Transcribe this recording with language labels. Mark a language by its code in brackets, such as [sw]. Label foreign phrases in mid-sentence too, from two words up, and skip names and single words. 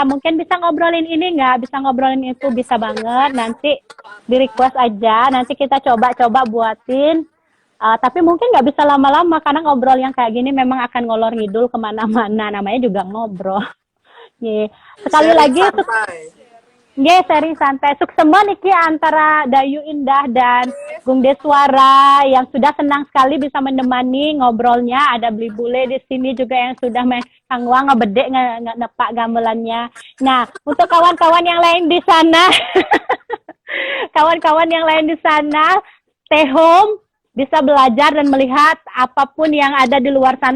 [id] Mungkin bisa ngobrolin ini nggak, bisa ngobrolin itu, bisa banget. Nanti di request aja, nanti kita coba-coba buatin. Tapi mungkin nggak bisa lama-lama karena ngobrol yang kayak gini memang akan ngolor ngidul kemana-mana. Namanya juga ngobrol. Nih, sekali Sharing lagi santai. Nggih, sharing santai. Suksema niki antara Dayu Indah dan Gungde Suara yang sudah senang sekali bisa menemani ngobrolnya. Ada Beli Bule di sini juga yang sudah kangwang ngebedek nepak gamelannya. Nah, untuk kawan-kawan yang lain di sana, kawan-kawan yang lain di sana, [en] stay home, [id] bisa belajar dan melihat apapun yang ada di luar sana.